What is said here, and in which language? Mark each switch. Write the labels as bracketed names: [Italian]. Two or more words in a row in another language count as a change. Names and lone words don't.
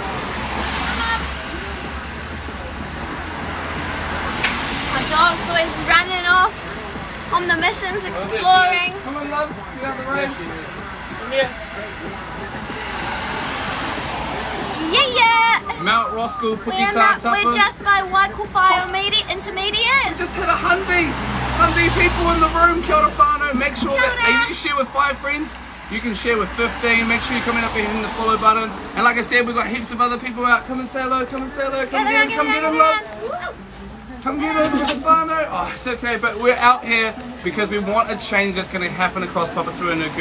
[English] My dog's always running off on the missions, exploring. Come on, love. Get out of the rain. Come here. Yeah. Mount Roskill, Puketā, We're just by Waikowhai Intermediate. Just hit 100 people in the room. [Māori] Kia ora whānau. [English] Make sure that you share with 5 friends. You can share with 15. Make sure you're coming up here hitting the follow button. And like I said, we've got heaps of other people out. Come and say hello, come and say hello, come get them, come get them, love. Come get them with the whānau. Oh, it's okay, but we're out here because we want a change that's going to happen across Papatūānuku.